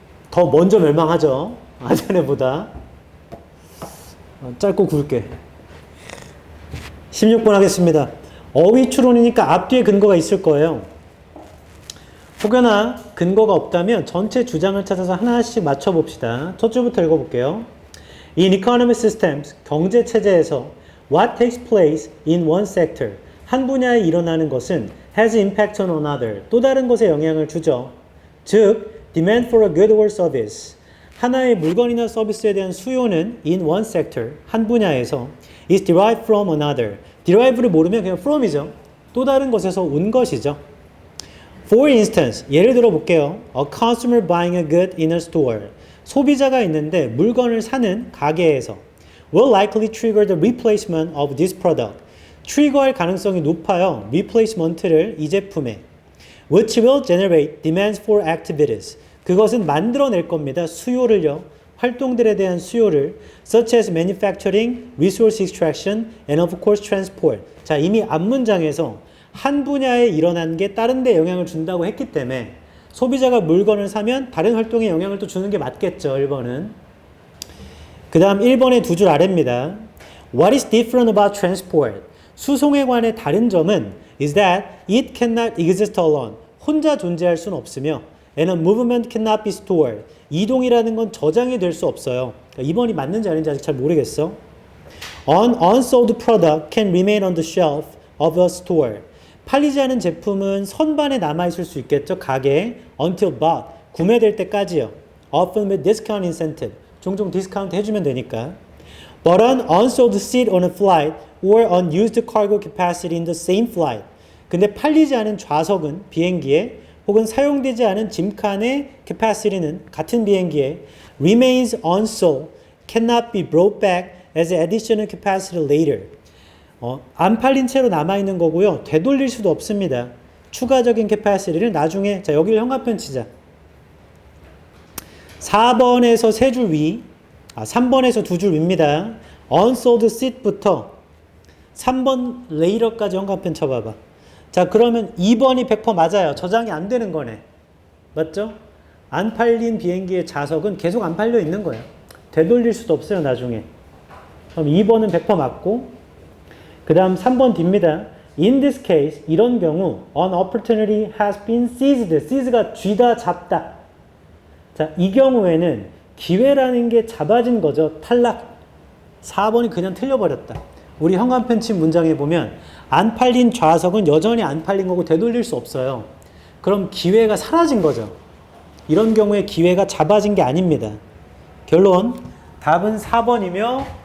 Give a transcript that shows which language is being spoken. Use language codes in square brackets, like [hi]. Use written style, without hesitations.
[ko] 더 먼저 멸망하죠. 아테네보다. 짧고 굵게. 16번 하겠습니다. 어휘 추론이니까 앞뒤에 근거가 있을 거예요. 혹여나 근거가 없다면 전체 주장을 찾아서 하나씩 맞춰봅시다. 첫 줄부터 읽어볼게요. [en] In economic systems, [ko] 경제 체제에서 [en] what takes place in one sector, [ko] 한 분야에 일어나는 것은 [en] has impact on another, [ko] 또 다른 것에 영향을 주죠. 즉, [en] demand for a good or service, [ko] 하나의 물건이나 서비스에 대한 수요는 [en] in one sector, [ko] 한 분야에서 [en] is derived from another, [ko] derive를 모르면 그냥 from이죠. 또 다른 것에서 온 것이죠. [en] For instance, [ko] 예를 들어 볼게요. [en] A consumer buying a good in a store, [ko] 소비자가 있는데 물건을 사는 가게에서 [en] will likely trigger the replacement of this product. [ko] 트리거할 가능성이 높아요. replacement를 이 제품에. [en] which will generate demands for activities. [ko] 그것은 만들어낼 겁니다. 수요를요. 활동들에 대한 수요를 [en] such as manufacturing, resource extraction, and of course transport. [ko] 자, 이미 앞문장에서 한 분야에 일어난 게 다른 데 영향을 준다고 했기 때문에 소비자가 물건을 사면 다른 활동에 영향을 또 주는 게 맞겠죠. 1번은. 그 다음 1번의 두 줄 아래입니다. [en] What is different about transport? [ko] 수송에 관해 다른 점은 [en] is that it cannot exist alone. [ko] 혼자 존재할 수는 없으며 [en] and a movement cannot be stored. [ko] 이동이라는 건 저장이 될 수 없어요. 그러니까 2번이 맞는지 아닌지 아직 잘 모르겠어. [en] An unsold product can remain on the shelf of a store. [ko] 팔리지 않은 제품은 선반에 남아있을 수 있겠죠. 가게에 [en] until bought. [ko] 구매될 때까지요. [en] Often with discount incentive. [ko] 종종 디스카운트 해주면 되니까. [en] But an unsold seat on a flight or unused cargo capacity in the same flight. [ko] 근데 팔리지 않은 좌석은 비행기에 혹은 사용되지 않은 짐칸의 capacity는 같은 비행기에 [en] remains unsold, cannot be brought back as additional capacity later. [ko] 안 팔린 채로 남아있는 거고요. 되돌릴 수도 없습니다. 추가적인 capacity를 나중에, 자, 여기를 형광펜 치자. 4번에서 3줄 위, 3번에서 2줄 위입니다. unsold seat부터 3번 later까지 형광펜 쳐봐봐. 자, 그러면 2번이 100% 맞아요. 저장이 안 되는 거네. 맞죠? 안 팔린 비행기의 좌석은 계속 안 팔려 있는 거예요. 되돌릴 수도 없어요, 나중에. 그럼 2번은 100% 맞고, 그 다음 3번 뒤입니다. [en] In this case, [ko] 이런 경우 [en] an opportunity has been seized. [ko] seize가 쥐다, 잡다. 자, 이 경우에는 기회라는 게 잡아진 거죠. 탈락. 4번이 그냥 틀려버렸다. 우리 형광펜 친 문장에 보면 안 팔린 좌석은 여전히 안 팔린 거고 되돌릴 수 없어요. 그럼 기회가 사라진 거죠. 이런 경우에 기회가 잡아진 게 아닙니다. 결론, 답은 4번이며